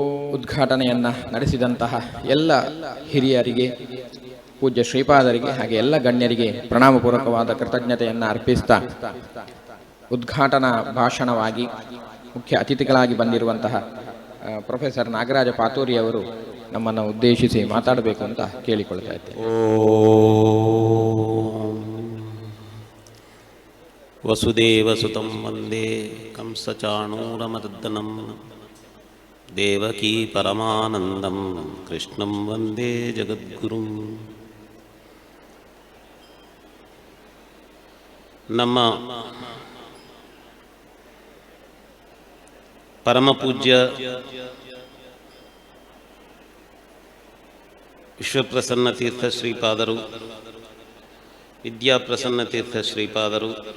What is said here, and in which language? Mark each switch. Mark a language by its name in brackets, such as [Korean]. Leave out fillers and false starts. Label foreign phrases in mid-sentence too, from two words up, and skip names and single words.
[Kannada] ಉದ್ಘಾಟನೆಯನ್ನು ನಡೆಸಿದಂತಹ ಎಲ್ಲ ಹಿರಿಯರಿಗೆ, ಪೂಜ್ಯ ಶ್ರೀಪಾದರಿಗೆ, ಹಾಗೆ ಎಲ್ಲ ಗಣ್ಯರಿಗೆ ಪ್ರಣಾಮಪೂರ್ವಕವಾದ ಕೃತಜ್ಞತೆಯನ್ನು ಅರ್ಪಿಸ್ತಾ ಉದ್ಘಾಟನಾ ಭಾಷಣವಾಗಿ ಮುಖ್ಯ ಅತಿಥಿಗಳಾಗಿ ಬಂದಿರುವಂತಹ ಪ್ರೊಫೆಸರ್ ನಾಗರಾಜ ಪಾತೂರಿ ಅವರು ನಮ್ಮನ್ನು ಉದ್ದೇಶಿಸಿ ಮಾತಾಡಬೇಕು ಅಂತ ಕೇಳಿಕೊಳ್ತಾ ಇದ್ದೇವೆ. [Sanskrit] ವಸುದೇವಸುತಂ ವಂದೇ ಕಂಸಚಾಣೂರಮರ್ದನಂ ದೇವಕೀ ಪರಮಾನಂದಂ ಕೃಷ್ಣಂ ವಂದೇ ಜಗದ್ಗುರುಂ. [Kannada] ನಮ್ಮ ಪರಮಪೂಜ್ಯ ವಿಶ್ವಪ್ರಸನ್ನ ತೀರ್ಥ ಶ್ರೀಪಾದರು, ವಿದ್ಯಾಪ್ರಸನ್ನ ತೀರ್ಥ ಶ್ರೀಪಾದರು,